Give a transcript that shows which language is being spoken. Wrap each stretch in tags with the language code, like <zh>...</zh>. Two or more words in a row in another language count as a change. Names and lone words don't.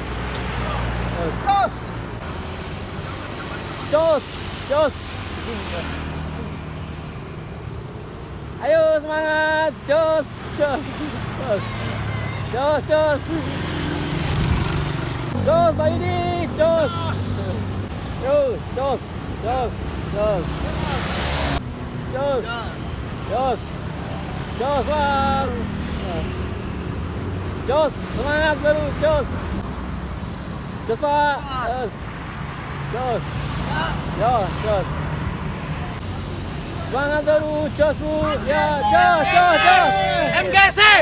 <id>Jos. Ayo semangat, Jos. Jos, Pak Yudi, Jos. Yo, Jos. Bang. Jos, semangat baru, Jos. Jos, Pak. Jos. Semangat baru, Jos, Bu. Ya, Jos. MGC.</id>